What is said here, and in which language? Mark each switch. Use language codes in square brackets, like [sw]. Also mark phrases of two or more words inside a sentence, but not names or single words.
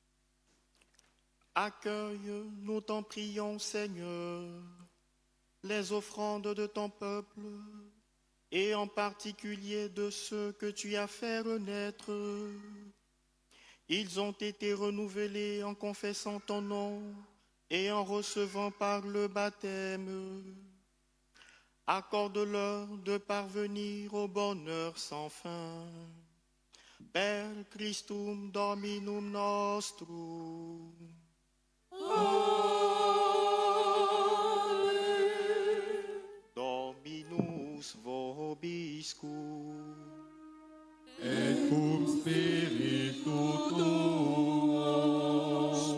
[fr] Accueille, nous t'en prions, Seigneur, les offrandes de ton peuple, et en particulier de ceux que tu as fait renaître. Ils ont été renouvelés en confessant ton nom et en recevant par le baptême. Accorde-leur de parvenir au bonheur sans fin. [la] Per Christum Dominum nostrum. Dominus vobiscum. Et cum spiritu tuo.